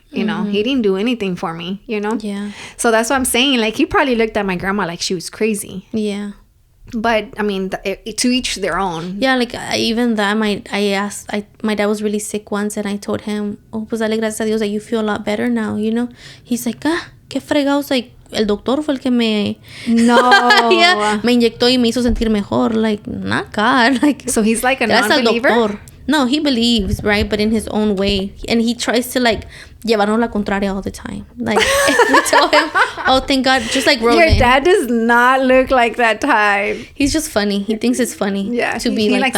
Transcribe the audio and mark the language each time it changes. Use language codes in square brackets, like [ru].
[en] You know, he didn't do anything for me, you know? Yeah. So that's what I'm saying. Like, he probably looked at my grandma like she was crazy. Yeah. But I mean, to each their own. Yeah, like even that, my dad was really sick once, and I told him, oh, [es] pues dale gracias a Dios [en] that you feel a lot better now, you know. He's like, [es] qué fregados, like, el doctor fue el que me me inyectó y me hizo sentir mejor. [en] Like, not God. Like, so he's like a non-believer? No, he believes, right? But in his own way. And he tries to, like, [es] llevarnos la contraria [en] all the time. Like, if we tell him, oh, thank God, just like Roman. Your dad does not look like that type. He's just funny. He thinks it's funny to be like that. He likes